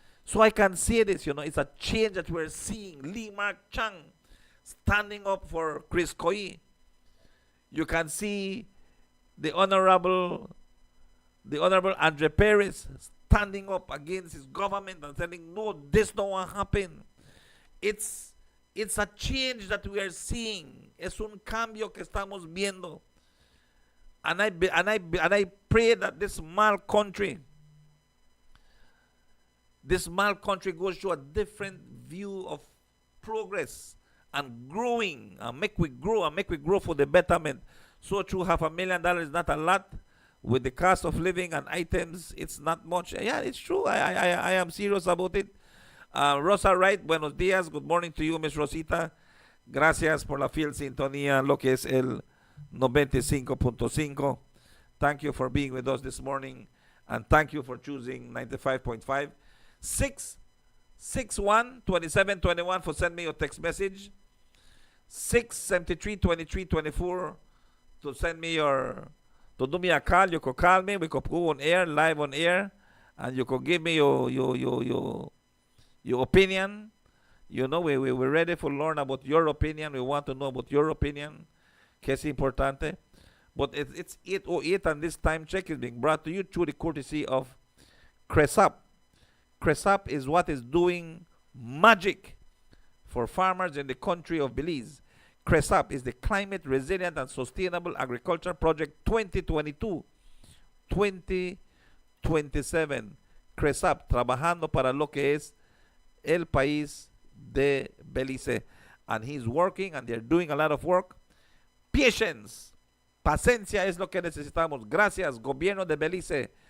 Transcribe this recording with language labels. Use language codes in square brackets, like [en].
[en] So I can say this, it's a change that we're seeing. Lee Mark Chang standing up for Chris Koi. You can see the Honorable Andre Perez standing up against his government and saying, no, this don't want to happen. It's a change that we are seeing. [es] Es un cambio que estamos viendo. [en] And I pray that this small country goes through a different view of progress and growing, and make we grow for the betterment. So through $500,000 is not a lot, with the cost of living and items, it's not much. Yeah, it's true. I am serious about it. [es] Rosa Wright, buenos días. [en] Good morning to you, [es] Miss Rosita. Gracias por la fiel sintonía, lo que es el 95.5. [en] Thank you for being with us this morning, and thank you for choosing 95.5. 661-2721 for send me your text message. 673-2324 to send me to do me a call. You could call me. We could go on air, live on air, and you could give me your opinion. You know, we're ready to learn about your opinion. We want to know about your opinion. [es] Que es importante. [en] But it's 8:08, and this time check is being brought to you through the courtesy of Cresap. Cresap is what is doing magic for farmers in the country of Belize. Cresap is the Climate Resilient and Sustainable Agriculture Project 2022-2027. [es] Cresap, trabajando para lo que es el país de Belize. [en] And he's working, and they're doing a lot of work. Patience. [es] Paciencia es lo que necesitamos. Gracias, Gobierno de Belize.